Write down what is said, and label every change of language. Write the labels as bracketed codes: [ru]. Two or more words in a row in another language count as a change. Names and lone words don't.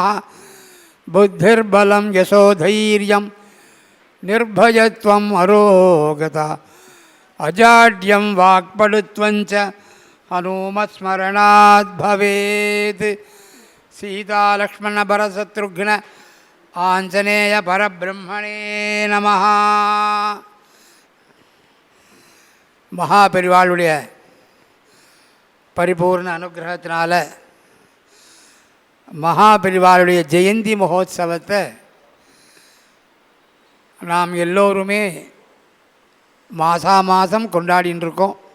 [sa] बुद्धिर्बलं यशोधैर्यं निर्भयत्वम् अरोगता अजाड्यं वाक्पटुत्वञ्च हनुमत्स्मरणात् भवेत्। सीतालक्ष्मणभरतशत्रुघ्न आञ्जनेय परब्रह्मणे நமஹ. [ta] மகாபெரிவாளுடைய பரிபூர்ண அனுகிரகத்தினால மகாபெரிவாளுடைய ஜெயந்தி மகோத்சவத்தை நாம் எல்லோருமே மாதம் கொண்டாடின்னு இருக்கோம்.